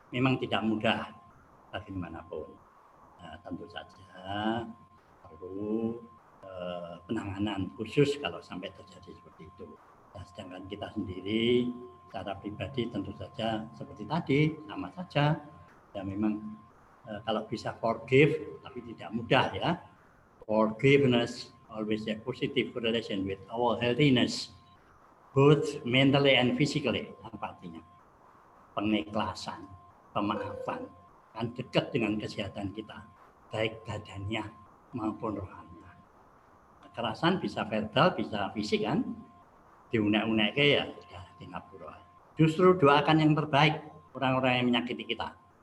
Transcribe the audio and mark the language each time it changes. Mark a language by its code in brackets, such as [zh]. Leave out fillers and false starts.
[id] Memang tidak mudah bagaimanapun. Nah, tentu saja perlu penanganan khusus kalau sampai terjadi seperti itu. Nah, sedangkan kita sendiri secara pribadi tentu saja seperti tadi sama saja. Ya memang kalau bisa forgive, tapi tidak mudah ya. [en] Forgiveness always a positive correlation with our healthiness, both mentally and physically. [id] Apa artinya? Pengikhlasan, pemaafan, kan dekat dengan kesehatan kita, baik badannya maupun rohaninya. Kekerasan bisa verbal, bisa fisik kan? Diunek-unek ya, di ngapura. Justru doakan yang terbaik orang-orang yang menyakiti kita.